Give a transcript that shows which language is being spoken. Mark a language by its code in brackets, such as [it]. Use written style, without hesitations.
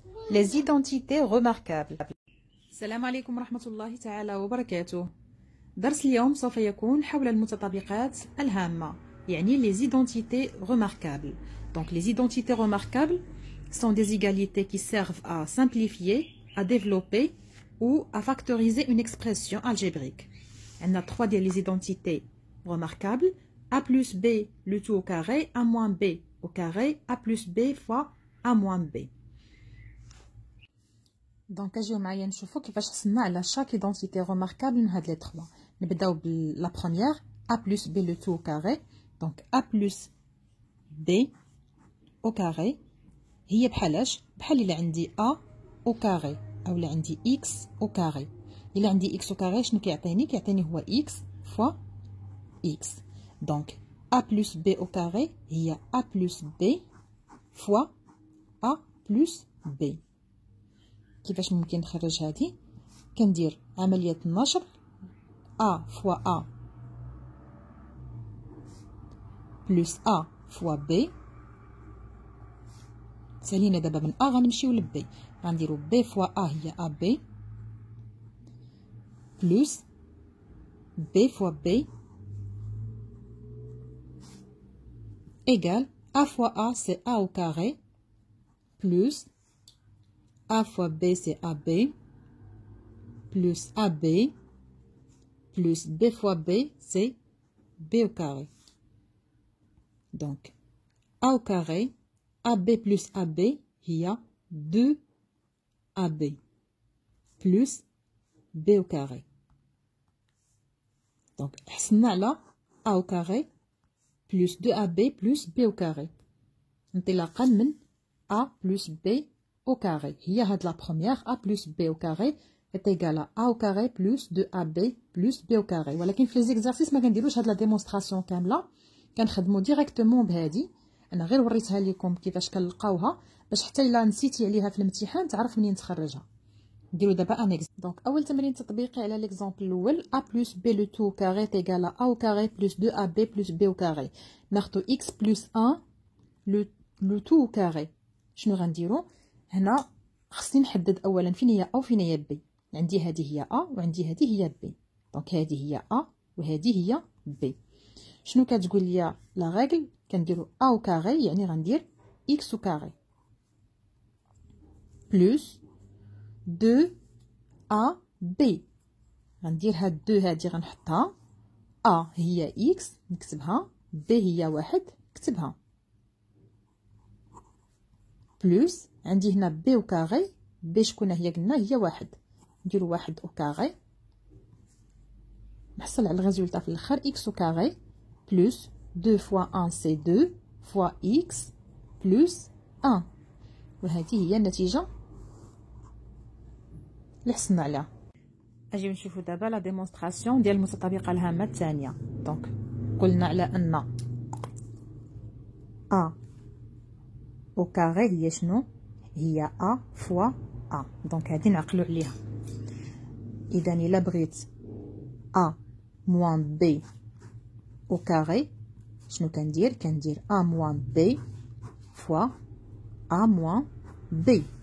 [fr] Les identités remarquables. [ar] السلام عليكم ورحمة الله تعالى وبركاته. درس اليوم سوف يكون حول المتطابقات الهامة، يعني [fr] les identités remarquables. Donc les identités remarquables sont des égalités qui servent à simplifier, à développer ou à factoriser une expression algébrique. On a trois des identités remarquables: a plus b le tout au carré, a moins b au carré, a plus b fois a moins b. [ar] Donc اجيو معايا نشوفوا كيفاش حصلنا على [fr] chaque identité remarquable [ar] من هاد لي 3. نبداو بلا [fr] première a plus b le tout au carré. Donc a plus b au carré [ar] هي بحالاش بحال الا عندي [fr] a au carré [ar] او الا عندي [fr] x au carré. [ar] الا عندي [fr] x au carré [ar] شنو كيعطيني هو [fr] x fois x. Donc a plus b au carré هي a plus b fois a plus b. [ar] كيفاش ممكن نخرج هذه؟ كندير عمليه النشر [fr] a fois a plus a fois b. [ar] سالينا دابا من a غنمشيو ل b، غنديرو [fr] b fois a هي a b plus b fois b égale a fois a c'est a au carré plus a fois b c'est ab plus ab plus b fois b c'est b au carré. Donc a au carré ab plus ab il y a 2 ab plus b au carré. Donc [ar] حصلنا على [fr] a au carré plus 2ab plus b au carré [ar] انطلاقا من [fr] a plus b au carré. [ar] هي هاد [fr] la première a plus b au carré est égal à a au carré plus 2ab plus b au carré. [ar] ولكن في [fr] les exercices [ar] ما كنديروش هاد [fr] la démonstration [ar] كامله، كنخدموا ديريكتومون بهادي. انا غير وريتها لكم كيفاش كنلقاوها باش حتى الا نسيتي عليها في الامتحان تعرف منين تخرجها. نديرو دابا ان دونك اول تمرين تطبيقي على ليكزامبل الاول [fr] a plus b le tout au carré est égal à a au carré plus 2ab plus b au carré. [ar] ناخذ [fr] x plus 1 le tout au carré. [ar] شنو غنديرو هنا؟ خصني نحدد اولا فين هي a وفين هي b. عندي هذه هي a وعندي هذه هي b. دونك هذه هي a وهذه هي b. شنو كتقول لي لا ريغل؟ كنديرو [fr] a au carré [ar] يعني غندير [fr] x au carré plus 2 a b. [ar] غندير هاد 2 هادي غنحطها، a هي x نكتبها، b هي 1 نكتبها، بلوس عندي هنا b au carré. b شكون هي؟ قلنا هي 1، نديرو [fr] 1 au carré [ar] نحصل على الريزولتا في الاخر [fr] x au carré plus 2 fois 1 c'est 2 fois x plus 1. [ar] وهذه هي النتيجة اللي حصلنا عليها. اجيو نشوفوا دابا لا ديمونستراسيون ديال المتطابقة الهامة الثانية. دونك قلنا على ان a au carré هي شنو؟ هي [fr] a fois a. [ar] دونك هادي نعقلو عليها. اذا الا بغيت [fr] a moins b au carré [ar] شنو كندير؟ كندير [fr] a moins b fois a moins b.